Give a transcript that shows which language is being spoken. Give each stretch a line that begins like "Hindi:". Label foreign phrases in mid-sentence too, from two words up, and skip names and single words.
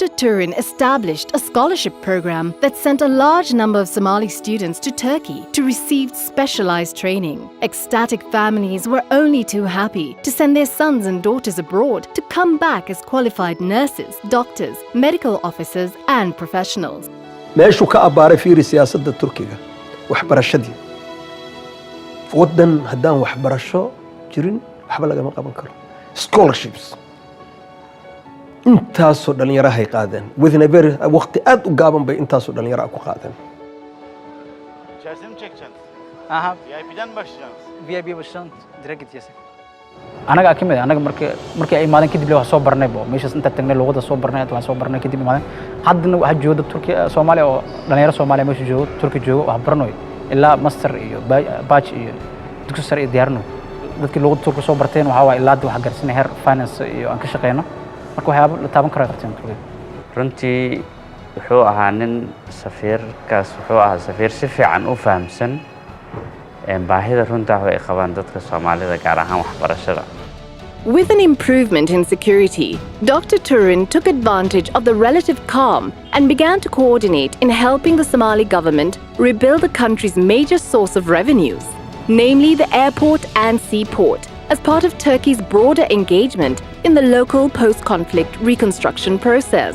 English: Torun established a scholarship program that sent a large number of Somali students to Turkey to receive specialized training. Ecstatic families were only too happy to send their sons and daughters abroad to come back as qualified nurses, doctors, medical officers, and professionals.
Somali: meeshu ka abaaray fiiri siyaasadda Turkiga waxbarashadii wadan haddaan waxbarasho jirin waxba lagama qaban karo scholarships intaasoo dhalinyaro ay qaadeen
English: within a very
Somali: waqti aad u gaaban bay intaasoo dhalinyaro ku qaadeen
Turkish: İçerisine mi çekeceksin? Aha, VIP'den mi başlayacaksınız? VIP baştan direkt gideceğiz.
Somali: Anaga akimid anaga markii ay maadan kadib wax soo barnay bo meeshaas inta tagnay luqada soo barnay wax soo barnay kadib maadan haddana waxa jooga Turkiya Soomaaliya oo dhalinyaro Soomaaliya meesha jooga Turkiya jooga wax barnay ilaa master iyo batch iyo dugsi sare iyo diyaarno dadkii luqada Turkiya soo barteen waxa waa ilaa wax garsinay heer finance iyo aan ka shaqeyno marka waxyaabo la taaban karo qarteen Turkiya runtii wuxuu ahaa nin safiirkaas wuxuu ahaa safiir si fiican u fahamsan baahida runta ah ay qabaan dadka Soomaalida gaar ahaan waxbarashada.
English: With an improvement in security, Dr. Torun took advantage of the relative calm and began to coordinate in helping the Somali government rebuild the country's major source of revenues, namely the airport and seaport, as part of Turkey's broader engagement in the local post-conflict reconstruction process.